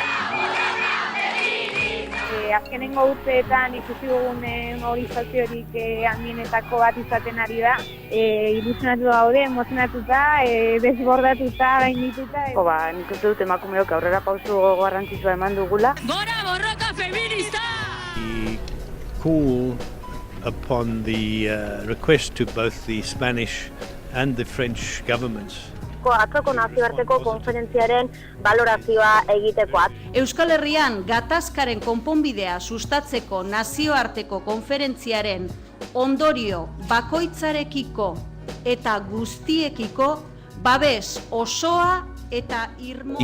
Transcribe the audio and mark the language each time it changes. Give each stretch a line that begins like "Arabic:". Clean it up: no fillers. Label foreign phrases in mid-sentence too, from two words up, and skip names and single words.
Basque: Azkenengo urteetan ikusi dugun mobilizaziorik handienetako bat izaten ari da. Ilusionatu gaude, emozionatuta, desbordatuta, gaindituta. Nik uste dut emakumeok aurrera pausu garrantzitsua eman dugula. Gora borroka feminista!
English: We call upon the request to both the Spanish and the French governments.
Basque: Atzoko nazioarteko konferentziaren balorazioa egitekoak. Euskal Herrian gatazkaren konponbidea sustatzeko nazioarteko konferentziaren ondorio bakoitzarekiko eta guztiekiko babes osoa eta irmoa.